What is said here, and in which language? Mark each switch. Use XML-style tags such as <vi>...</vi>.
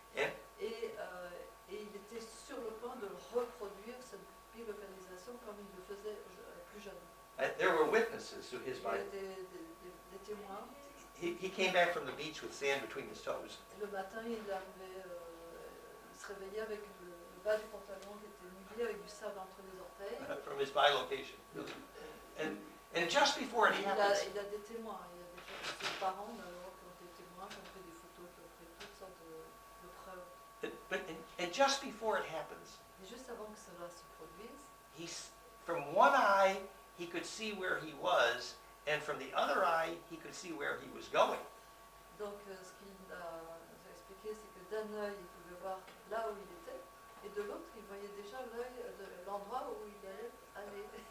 <fr>Et il était sur le point de reproduire cette bilocalisation comme il le faisait plus jeune.</fr> <en>There were witnesses to his</en> <fr>Il y a</fr> <en>bilocation.</en> <fr>des témoins.</fr> <en>He came back from the beach with sand between his toes.</en> <fr>Et le matin, il arrivait, il se réveillait avec le bas du pantalon qui était mouillé, avec du sable entre les orteils.</fr> <en>From his bilocation. And just before it</en> <fr>Et</fr> <en>happens,</en> <fr>il a des témoins. Il y a des ses parents d'abord qui ont été témoins, qui ont fait des photos, qui ont fait toutes sortes de preuves.</fr> <en>and just before it happens,</en> <fr>Et juste avant que cela se produise,</fr> <en>from one eye, he could see where he was, and from the other eye, he could see where he was going.</en> <fr>donc ce qu'il a expliqué, c'est que d'un œil, il pouvait voir là où il était, et de l'autre, il voyait déjà l'endroit où il allait aller.</fr>